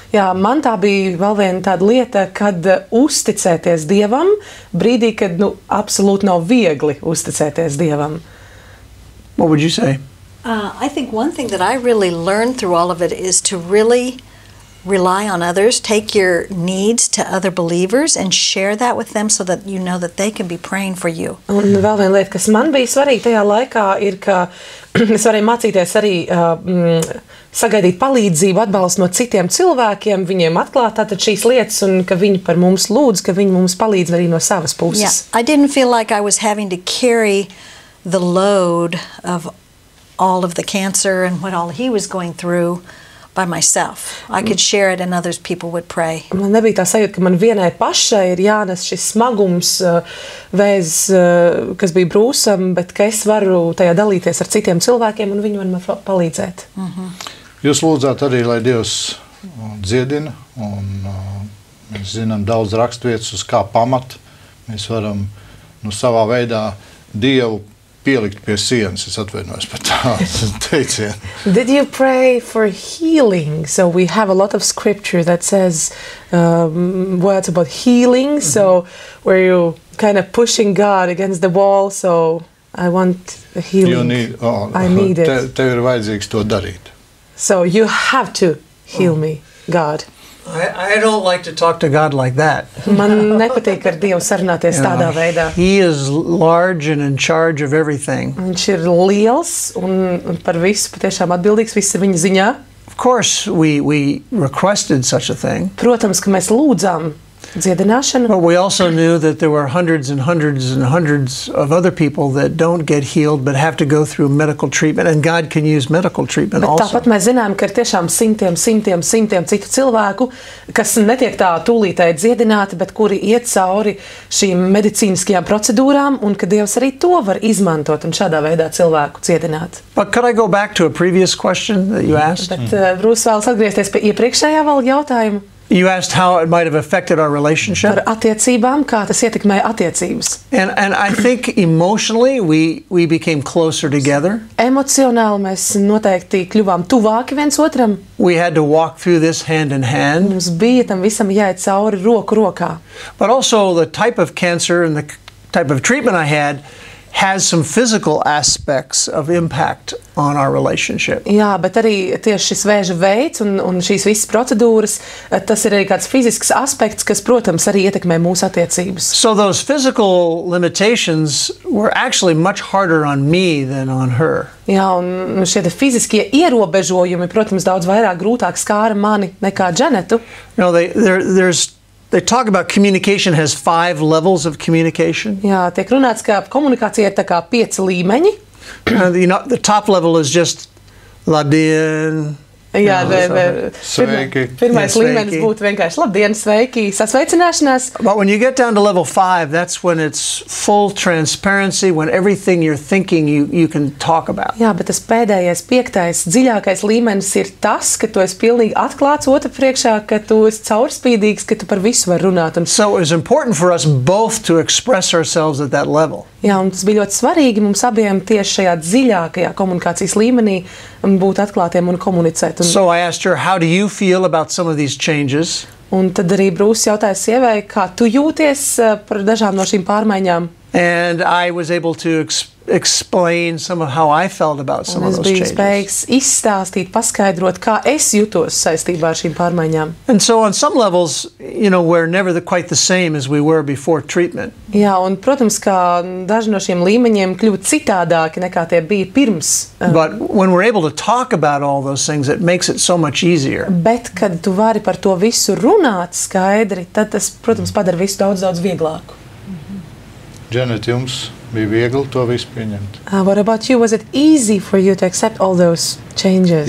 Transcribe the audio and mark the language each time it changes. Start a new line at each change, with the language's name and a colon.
Latvian: Jā, man tā bija vēl viena tāda lieta, kad uzticēties Dievam brīdī, kad absolūti nav viegli uzticēties Dievam.
English: What would you say? I think one thing that I really learned through all of it is to really rely on others, take your needs to other believers and share that with them so that you know that they can be praying for you.
Latvian: Un vēl viena lieta, kas man bija svarīga tajā laikā, ir, ka es varēju mācīties arī sagaidīt palīdzību, atbalstu no citiem cilvēkiem, viņiem atklāt tātad šīs lietas un ka viņi par mums lūdz, ka viņi mums palīdz arī no savas puses.
English: Yeah, I didn't feel like I was having to carry the load of all of the cancer and what all he was going through by myself. I could share it and others people would pray.
Latvian: Man nebija tā sajūta, ka man vienai pašai ir jānes šis smagums, vēzis, kas bija Brūssam, bet ka es varu tajā dalīties ar citiem cilvēkiem un viņi var man palīdzēt. Jūs lūdzāt arī, lai Dievs dziedina, un mēs zinām daudz raksturvietas, uz kā pamat. Mēs varam savā veidā Dievu pielikt pie sienas, es atvainojos par tādu teicienu.
English: Did you pray for healing? So we have a lot of scripture that says words about healing, so where you kind of pushing God against the wall, so I want a healing. I need it.
Latvian: Tev ir vajadzīgs to darīt.
English: So you have to heal me, God. I don't like to talk to God like that.
Latvian: Man nepatīk ar Dievu sarunāties tādā veidā.
English: He is large and in charge of everything.
Latvian: Viņš ir liels un par visu patiešām atbildīgs, viss ir viņa ziņā.
English: Of course, we requested such a thing.
Latvian: Protams, ka mēs lūdzām dziedināšanu.
English: But we also knew that there were hundreds and hundreds and hundreds of other people that don't get healed but have to go through medical treatment, and God can use medical treatment
Latvian: Bet
English: also.
Latvian: Tāpat mēs zinām, ka ir tiešām simtiem citu cilvēku, kas netiek tā tūlītēji dziedināti, bet kuri iet cauri šīm medicīniskajām procedūrām, un ka Dievs arī to var izmantot un šādā veidā cilvēku dziedināt.
English: But could I go back to a previous question that you asked?
Latvian: Bet Brūss vēlas atgriezties pie iepriekšējā vēl jautājumu.
English: You asked how it might have affected our relationship.
Latvian: Par attiecībām, kā tas ietekmē attiecības.
English: And I think emotionally we became closer together.
Latvian: Emocionāli mēs noteikti kļuvām tuvāki viens otram.
English: We had to walk through this hand in hand.
Latvian: Mums bija tam visam jāiet cauri roku rokā.
English: But also the type of cancer and the type of treatment I had has some physical aspects of impact on our relationship.
Latvian: Jā, bet arī tieši šis vēža veids un šīs visas procedūras, tas ir arī kāds fizisks aspekts, kas, protams, arī ietekmē mūsu attiecības.
English: So those physical limitations were actually much harder on me than on her.
Latvian: Jā, un šie fiziskie ierobežojumi, protams, daudz vairāk grūtāk skāra mani nekā Dženetu.
English: You know, they talk about communication has 5 levels of communication.
Latvian: Jā, tiek runāts, ka komunikācija ir tā kā 5 līmeņi.
English: You know, the top level is just
Latvian: labdien. Jā, Sveiki. Pirmais līmenis būtu vienkārši labdien, sveiki, sasveicināšanās.
English: But when you get down to level 5, that's when it's full transparency, when everything you're thinking you can talk about.
Latvian: Jā, bet tas pēdējais, 5. dziļākais līmenis ir tas, ka tu esi pilnīgi atklāts otra priekšā, ka tu esi caurspīdīgs, ka tu par visu var runāt.
English: So it was important for us both to express ourselves at that level.
Latvian: Jā, un tas bija ļoti svarīgi mums abiem tieši šajā dziļākajā komunikācijas līmenī būt atklātiem un komunicēt.
English: So I asked her, how do you feel about some of these changes?
Latvian: Un tad arī Brūss jautāja sievai, kā tu jūties par dažām no šīm pārmaiņām.
English: And I was able to explain some of how I felt about some of those changes.
Latvian: Es biju spējīgs izstāstīt, paskaidrot, kā es jutos saistībā ar šīm pārmaiņām.
English: And so on some levels, you know, we're never quite the same as we were before treatment.
Latvian: Jā, un, protams, ka daži no šiem līmeņiem kļūt citādāki nekā tie bija pirms.
English: But when we're able to talk about all those things, it makes it so much easier.
Latvian: Bet, kad tu vari par to visu runāt skaidri, tad tas, protams, padara visu daudz vieglāku. Dženeta, jums Bija viegli to visu pieņemt.
English: What about you? Was it easy for you to accept all those changes?